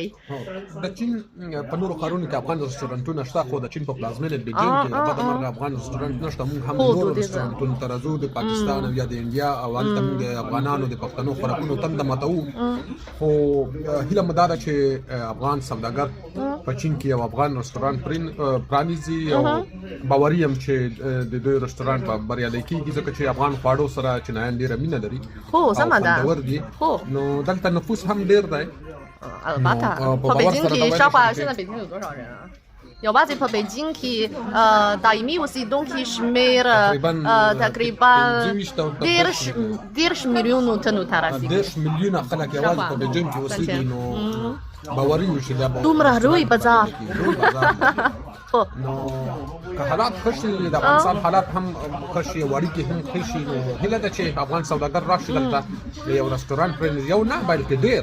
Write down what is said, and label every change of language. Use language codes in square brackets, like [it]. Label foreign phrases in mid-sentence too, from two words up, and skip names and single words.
[ps] د چین په نورو ښارونو کې افغان رستورانتونه شته خو د چین په پلازمینه بیجینګ کې بدمرغه افغان رستورانت نشته موږ هم نورو رستورانتونو ته راځو د پاکستان او یا د انډیا او هلته موږ د افغانانو د پښتنو خوراکونو تنده ماتوو خو هیله مو دا ده چې افغان سوداګر په چین کې یو افغان رستورانت پرانیزي او باوري یم چې د دوی رستورانت به بریالی کېږي ځکه چې افغان خواړو سره چینایان ډېره مینه لري هو سمه ده خوندور دي نو دلته نفوس هم ډېر دی البته په بیجینګ کې شاوخوا [zh] 现在北京有多少人啊 [ps] یوازې په بیجینګ کې دایمي اوسیدونکي شمېر تقریبا 10 میلیونو تنو ته رسېږي 10 میلیونه خلک یوازې په بیجینګ کې اوسېږي نو باوري یو چې دا دومره لوی بازار نو که حالات ښه شي د افغانستان حالات هم ښه شي اړیکې هم ښه شي نو هیله ده چې افغان سوداګر راشي دلته د یو رستورانت پرانیزي یو نه بلکې ډېر